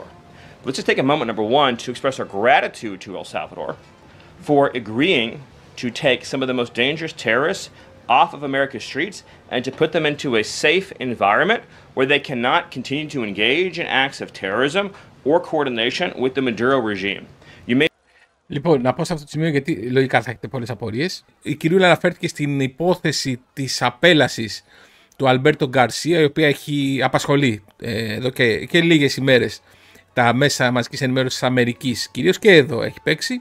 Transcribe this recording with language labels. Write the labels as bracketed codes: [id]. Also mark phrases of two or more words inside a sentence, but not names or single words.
[en] Let's just take a moment, number one, to express our gratitude to El Salvador for agreeing to take some of the most dangerous terrorists off of America's streets and to put them into a safe environment where they cannot continue to engage in acts of terrorism or coordination with the Maduro regime. [el] Λοιπόν, να πω σε αυτό το σημείο, γιατί λογικά θα έχετε πολλές απορίες. Η κυρία αναφέρθηκε στην υπόθεση της απέλασης του Αλμπέρτο Γκαρσία, η οποία έχει απασχολεί εδώ και λίγες ημέρες τα μέσα μαζικής ενημέρωσης της Αμερικής, κυρίως και εδώ έχει παίξει.